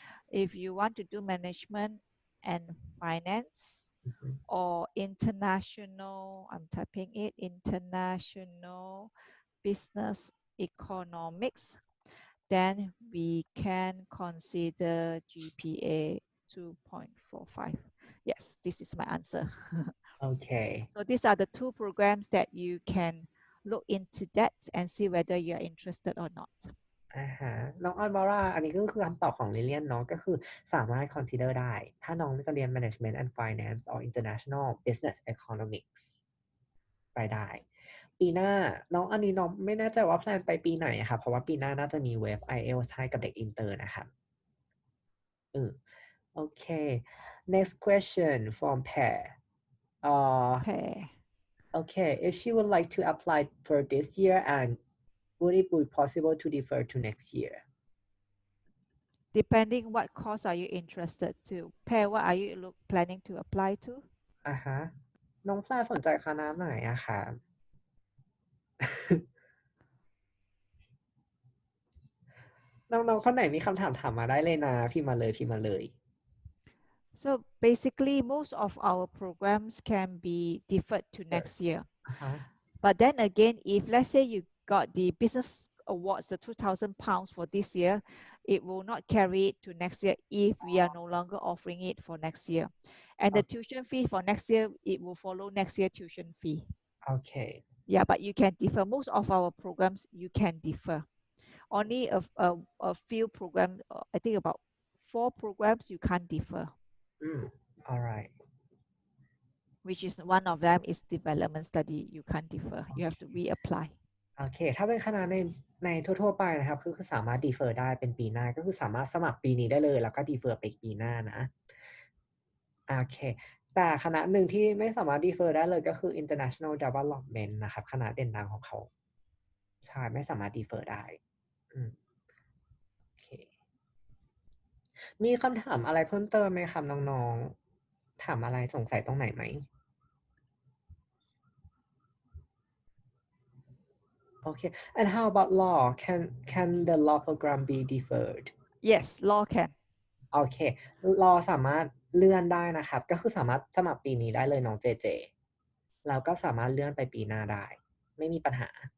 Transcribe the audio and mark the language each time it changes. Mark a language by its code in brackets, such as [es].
[en] If you want to do management and finance or international, I'm typing it, international business economics, then we can consider GPA 2.45. Yes, this is my answer. Okay. So these are the two programs that you can look into that and see whether you're interested or not. [th] น้องออนบอกว่าอันนี้ก็คือคำตอบของลิเลียนเนาะก็คือสามารถ consider ได้ถ้าน้องจะเรียน management and finance or international business economics ไปได้ปีหน้าน้องอันนี้น้องไม่แน่ใจว่าแพลนไปปีไหนครับเพราะว่าปีหน้าน่าจะมีเว็บ IELTS ให้กับเด็กอินเตอร์นะครับโอเค [en] next question from Pear Pair. okay if she would like to apply for this year and would it be possible to defer to next year Depending what course are you interested to. Pair, what are you planning to apply to? [th] ฮะน้องปลาสนใจคณะไหนอะครับ น้องๆคนไหนมีคำถามถามมาได้เลยนะพิมพ์มาเลย [en] So basically, most of our programs can be deferred to next year. But then again, if let's say you got the business awards, the £2,000 for this year, it will not carry it to next year if we are no longer offering it for next year. And the tuition fee for next year, it will follow next year tuition fee. Okay. Yeah, but you can defer. Most of our programs, you can defer. Only a few programs, I think about 4 programs you can't defer. All right. Which is one of them is development study. You can't defer. You have to reapply. [th] โอเคถ้าเป็นคณะในทั่วๆไปนะครับคือสามารถ defer ได้เป็นปีหน้าก็คือสามารถสมัครปีนี้ได้เลยแล้วก็ defer ไปปีหน้านะ โอเคแต่คณะหนึ่งที่ไม่สามารถ defer ได้เลยก็คือ international development นะครับคณะเด่นดังของเขาใช่ไม่สามารถ defer ได้โอเคมีคำถามอะไรเพิ่มเติมไหมครับน้องๆถามอะไรสงสัยตรงไหนไหมOkay. [en] And how about law? Can the law program be deferred? Yes, law can. [th] โอเค law สามารถเลื่อนได้นะครับก็คือสามารถสมัครปีนี้ได้เลยน้องเจแล้วก็สามารถเลื่อนไปปีหน้าได้ไม่มีปัญหา